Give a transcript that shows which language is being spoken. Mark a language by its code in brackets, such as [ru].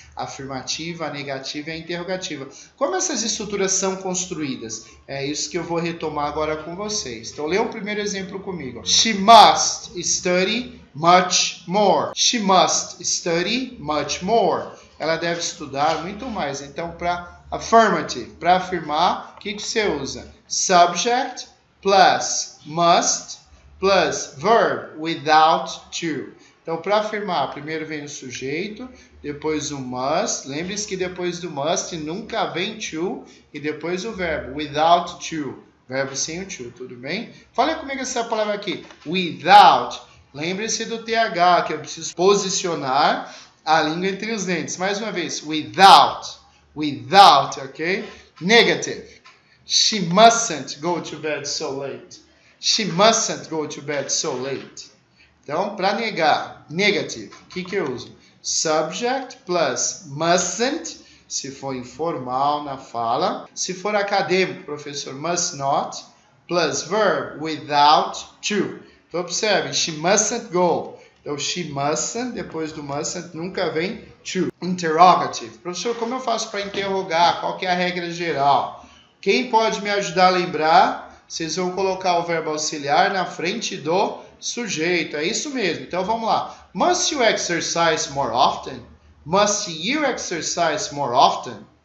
[pt] A afirmativa, a negativa e a interrogativa. Como essas estruturas são construídas? É isso que eu vou retomar agora com vocês. Então, leia o primeiro exemplo comigo. [en] She must study much more. She must study much more. [pt] Ela deve estudar muito mais. Então, para affirmative, para afirmar, o que você usa? [en] Subject plus must plus verb without to. [pt] Então, para afirmar, primeiro vem o sujeito, depois o must. Lembre-se que depois do must nunca vem to e depois o verbo, without to. Verbo sem o to, tudo bem? Fala comigo essa palavra aqui, without. Lembre-se do TH, que eu preciso posicionar a língua entre os dentes. Mais uma vez, without. Without, ok? Negative. [en] She mustn't go to bed so late. She mustn't go to bed so late. [pt] Então, para negar, negative, o que eu uso? [en] Subject plus mustn't, [pt] se for informal na fala. Se for acadêmico, professor, must not, [en] plus verb without to. [pt] Então, observe, she mustn't go. Então, she mustn't, depois do mustn't, nunca vem to. Interrogative. Professor, como eu faço para interrogar? Qual que é a regra geral? Quem pode me ajudar a lembrar? Vocês vão colocar o verbo auxiliar na frente do sujeito. É isso mesmo. Então, vamos lá. [en] Must you exercise more often? Must you exercise more often?